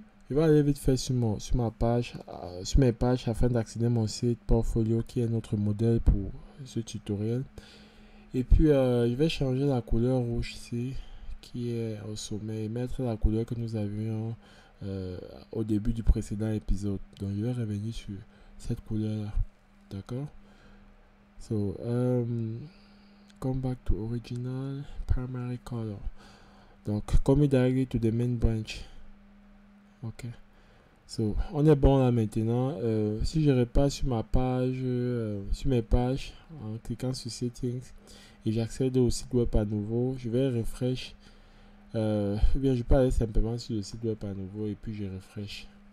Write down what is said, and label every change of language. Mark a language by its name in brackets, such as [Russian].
[French] Je vais aller vite fait sur ma page, sur mes pages afin d'accéder à mon site portfolio qui est notre modèle pour ce tutoriel. Et puis, je vais changer la couleur rouge ici qui est au sommet et mettre la couleur que nous avions au début du précédent épisode. Donc, je vais revenir sur cette couleur là. D'accord? [English] So, come back to original primary color. Donc, come directly to the main branch. [French] Ok. So, on est bon là maintenant. Si je repasse sur ma page, sur mes pages, en cliquant sur Settings et j'accède au site web à nouveau, je vais refresh. Ou bien je peux aller simplement sur le site web à nouveau et puis je refresh.